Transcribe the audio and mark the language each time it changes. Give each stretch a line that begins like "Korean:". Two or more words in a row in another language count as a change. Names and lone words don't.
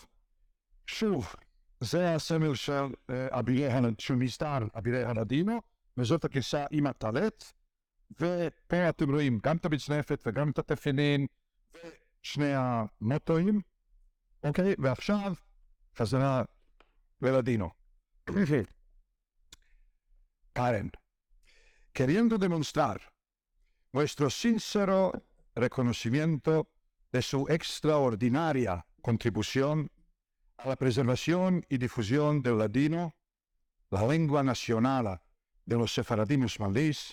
Hebrew: שוב, זה הסמל של מסדר אבירי הלאדינו, וזאת הכיסה עם הטלט, ופה אתם רואים גם את המצנפת וגם את התפילין, ושני המוטואים, אוקיי? ועכשיו חזרה ללאדינו.
Ladino: Karen, queriendo demostrar nuestro sincero reconocimiento de su extraordinaria contribución a la preservación y difusión del ladino, la lengua nacional de los sefaradinos malíes,